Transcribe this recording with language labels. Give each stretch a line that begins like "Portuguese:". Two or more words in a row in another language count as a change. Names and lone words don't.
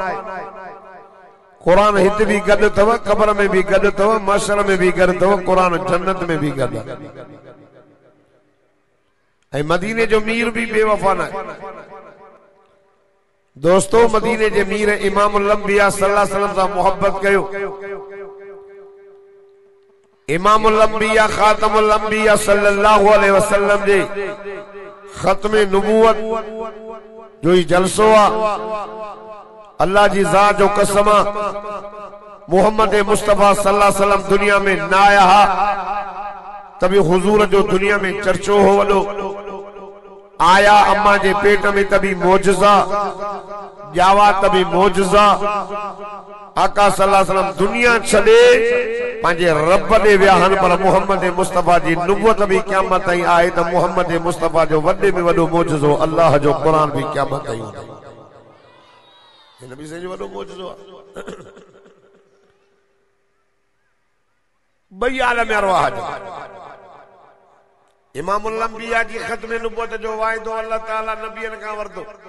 Sindhi: क़ुरान हिते बि गॾु अथव, क़बर में बि गॾु अथव, महशर में बि गॾु अथव, क़ुरान जन्नत में बि गॾु आहे। ऐं मदीने जो मीर भी बेवफा न है। दोस्तों, मदीने जे मीर इमामुल अंबिया
Arabic: صلى الله عليه وسلم
Sindhi: सां मोहब्बत कयो। इमामुल अंबिया खातमुल अंबिया
Arabic: صلى الله عليه وسلم
Sindhi: जे खत्मे नबूवत जो ही जलसो आ। अल्लाह जी ज़ात जो कसम आ, मोहम्मद मुस्तफा
Arabic: صلى الله عليه وسلم
Sindhi: दुनिया में न आया हा तभी हुजूर जो दुनिया में चर्चो हो वॾो। आया अम्मा जे पेट में तभी मोजज़ा, जावा तभी मोजज़ा। आका
Arabic: صلى الله عليه وسلم
Sindhi: दुनिया छॾे पंहिंजे रब ॾे विया आहिनि, पर मोहम्मद मुस्तफा जी नुबुवत भी क़यामत ताईं आहे त मोहम्मद मुस्तफा जो वॾे में वॾो मोजज़ो अल्लाह जो क़ुरान भी क़यामत ताईं हूंदो। हिन बि सॼो वॾो मोजज़ो आहे। ॿई आलम अरवाह जो इमामुल अंबिया जी ख़त्मे नुबुवत जो वाइदो अल्लाह ताला नबियन खां वरतो।